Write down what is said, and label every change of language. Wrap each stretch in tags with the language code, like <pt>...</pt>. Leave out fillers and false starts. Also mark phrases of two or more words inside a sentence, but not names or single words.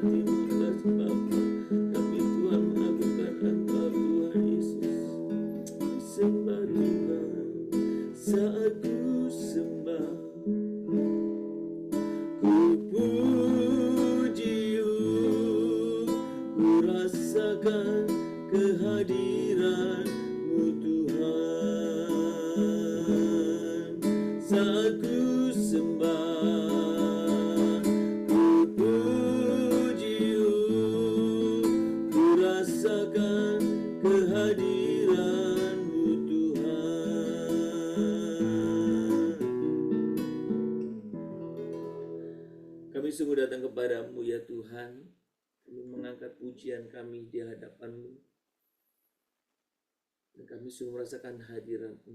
<id>Terima kasih Bapa, kami Tuhan mengagungkan Engkau Tuhan Yesus. Sembah Tuhan, saat ku sembah, ku pujimu, ku rasakan kehadiranmu Tuhan, saat ku sembah, ku pujimu, ku rasakan kehadiranmu Tuhan. Kami sungguh datang kepadamu ya Tuhan, kami mengangkat pujian kami di hadapan-Mu, dan kami sungguh merasakan hadirat-Mu.</id>